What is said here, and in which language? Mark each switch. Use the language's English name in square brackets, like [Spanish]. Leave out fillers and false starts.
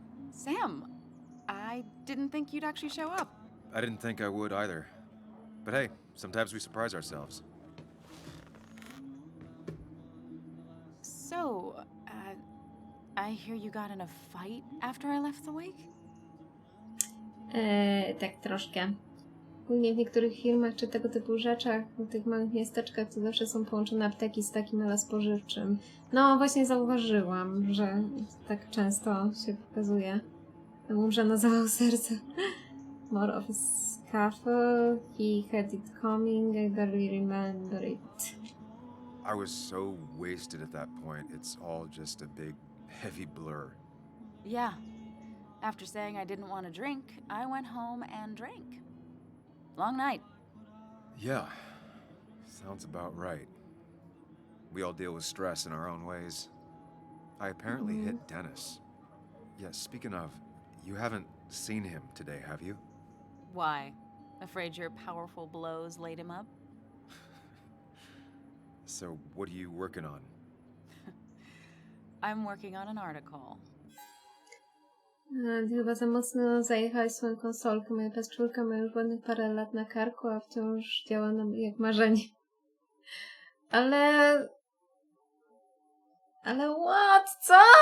[English] Sam, I didn't think you'd actually show up. I didn't think I would either. But hey, sometimes we surprise ourselves. So, I hear you got in a fight after I left the wake? [Polish] Tak troszkę. Ogólnie w niektórych filmach czy tego typu rzeczach, w tych małych miasteczkach, to zawsze są połączone apteki z takim ale spożywczym. No właśnie zauważyłam, że tak często się pokazuje. Umrze na zawał serca. [English] More of a scuffle. He had it coming. I barely remember it. I was so wasted at that point, it's all just a big, heavy blur. Yeah. After saying I didn't want to drink, I went home and drank. Long night. Yeah, sounds about right. We all deal with stress in our own ways. I apparently hit Dennis. Yeah, speaking of, you haven't seen him today, have you? Why? Afraid your powerful blows laid him up? So, what are you working on? I'm working on an article. [Polish] Ty chyba za mocno zajechałeś swoją konsolkę. Moja PS4 ma już ładnych parę lat na karku, a wciąż działa nam jak marzenie. Ale what? Co?